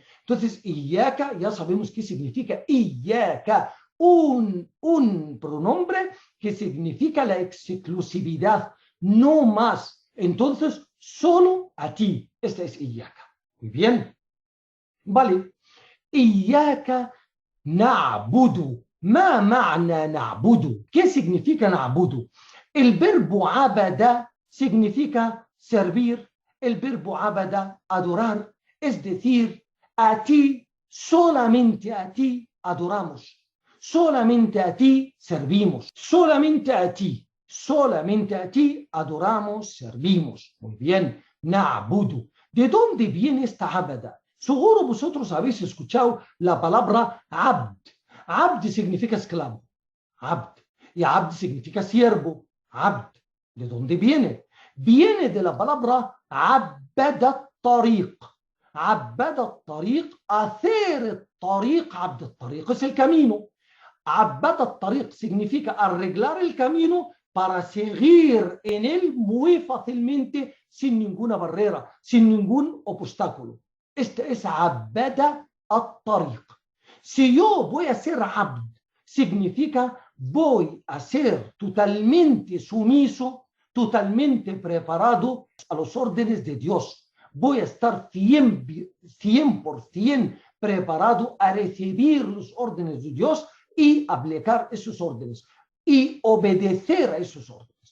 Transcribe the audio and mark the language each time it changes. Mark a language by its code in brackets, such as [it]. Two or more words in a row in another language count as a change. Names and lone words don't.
[es] Entonces, iyaka, ya sabemos qué significa iyaka, un pronombre que significa la exclusividad, no más. Entonces, solo a ti. Esta es iyaka. Muy bien. Vale. [ar] إياك نعبد. ما معنى نعبد؟ [es] ¿Qué significa na'budu? El verbo abada significa servir. El verbo abada, adorar. Es decir, a ti, solamente a ti adoramos. Solamente a ti servimos. Solamente a ti adoramos, servimos. Muy bien. Na'budu. ¿De dónde viene esta abada? Seguro vosotros habéis escuchado la palabra abd. Abd significa esclavo. Abd. Y abd significa siervo. Abd. ¿De dónde viene? Viene de la palabra [ar] عبد طريق. عبد طريق, [es] hacer tariq, [ar] عبد طريق [es] es el camino. [ar] عبد طريق [es] significa arreglar el camino para seguir en él muy fácilmente, sin ninguna barrera, sin ningún obstáculo. Este es [ar] عبد الطريق. [es] Si yo voy a ser abd, significa voy a ser totalmente sumiso, totalmente preparado a los órdenes de Dios. Voy a estar 100% preparado a recibir los órdenes de Dios y aplicar esos órdenes y obedecer a esos órdenes.